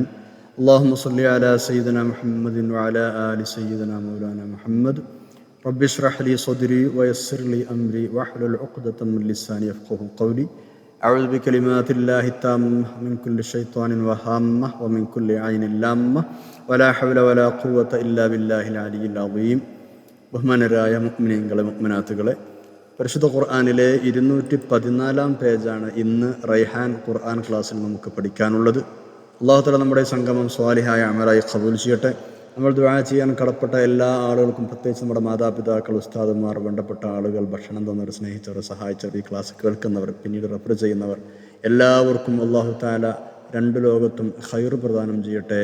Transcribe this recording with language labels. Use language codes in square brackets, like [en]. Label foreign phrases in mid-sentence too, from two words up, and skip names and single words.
[ar] اللهم صل على سيدنا محمد وعلى آل سيدنا مولانا محمد. رب اشرح لي صدري ويسر لي أمري واحلل عقدة من لساني يفقهوا قولي. أعوذ بكلمات الله التامة من كل شيطان وهامة ومن كل عين لامة ولا حول ولا قوة إلا بالله العلي العظيم. [ml] ബഹുമാനരായ മുഅ്മിനീങ്ങളെ മുഅ്മിനാത്തുകളെ, പരിശുദ്ധ ഖുർആനിലെ 214 പേജാണ് ഇന്ന് റൈഹാൻ ഖുർആൻ ക്ലാസ്സിൽ നമുക്ക് പഠിക്കാനുള്ളത്. [ar] الله تعالى [ml] നമ്മുടെ സംഗമം സ്വാലിഹായ അമലായി ഖബൂൽ ചെയ്യട്ടെ. നമ്മൾ ദുആ ചെയ്യാൻ കടപ്പെട്ട എല്ലാ ആളുകൾക്കും, പ്രത്യേകിച്ച് നമ്മുടെ മാതാപിതാക്കൾ, ഉസ്താദുമാർ, ബന്ധപ്പെട്ട ആളുകൾ, ഭക്ഷണം തന്നവർ, സ്നേഹിച്ചവർ, സഹായിച്ചവർ, ഈ ക്ലാസ് കേൾക്കുന്നവർ, പിന്നീട് റെഫർ ചെയ്യുന്നവർ, എല്ലാവർക്കും [ar] الله تعالى [ml] രണ്ട് ലോകത്തും ഖൈർ പ്രദാനം ചെയ്യട്ടെ.